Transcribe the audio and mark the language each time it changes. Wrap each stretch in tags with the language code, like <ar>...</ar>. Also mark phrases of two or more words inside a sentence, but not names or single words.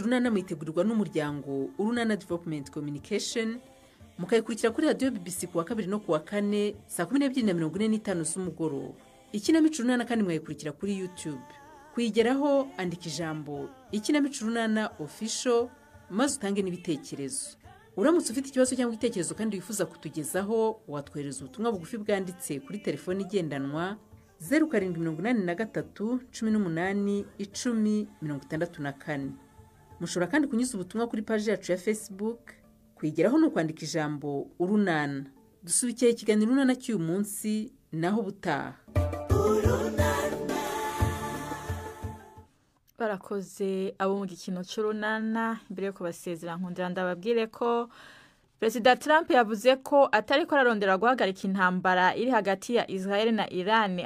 <rw>runana mwitegurirwa n'umuryango Urunana Development Communication mukayikurikira kuri radiyo BBC kuwa 2 no kuwa 4 saa 12:45 z'umugoroba ikinamico runana kandi mwayikurikira kuri YouTube kuyigeraho andika ijambo ikinamico runana official maze utange n'ibitekerezo uramutse ufite ikibazo cyangwa igitekerezo kandi wifuza kutugezaho watwohereza ubutumwa bugufi bwanditse kuri telefone igendanwa 0783181064 mushobora kandi kunyuza ubutumwa kuri page yacu ya Facebook kwigeraho no kwandika ijambo urunana dusubikiye ikiganiro runana cy'uyu munsi naho butaha</rw> <rn>barakoze abo mu gikino cy'urunana mbere yo kubasezera nkundira ndababwire ko Perezida Trump yavuze ko atari ko ararondera guhagarika intambara iri hagati ya Israel na Iran</rn>